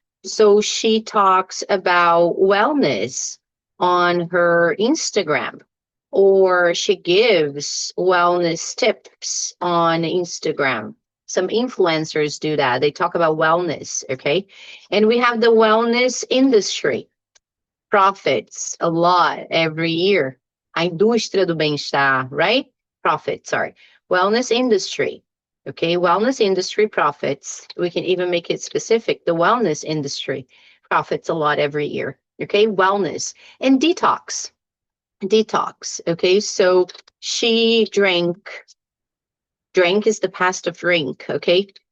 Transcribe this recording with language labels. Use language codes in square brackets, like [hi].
[en] So she talks about wellness on her Instagram, or she gives wellness tips on Instagram. Some influencers do that. They talk about wellness, okay? And we have the wellness industry. Profits a lot every year. [pt] A indústria do bem-estar, right? [en] Profit, sorry. Wellness industry, okay? Wellness industry profits. We can even make it specific. The wellness industry profits a lot every year, okay? Wellness. And detox. Detox, okay? So she drank is the past of drink, okay?